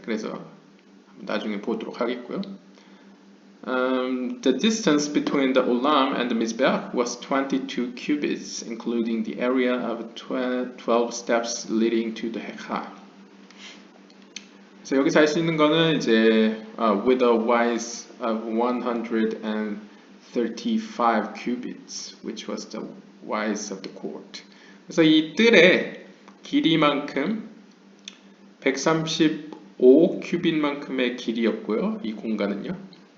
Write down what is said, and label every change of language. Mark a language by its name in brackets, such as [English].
[Korean] 그래서 나중에 보도록 하겠고요. [English] The distance between the ulam and the mizbeach was 22 cubits, including the area of 12 steps leading to the hecha. [Korean] 그래서 여기서 할 수 있는 거는 이제 [English] with a width of 135 cubits, which was the width of the court. [Korean] 그래서 이 뜰의 길이만큼 135 큐빗만큼의 길이였고요. 이 공간은요.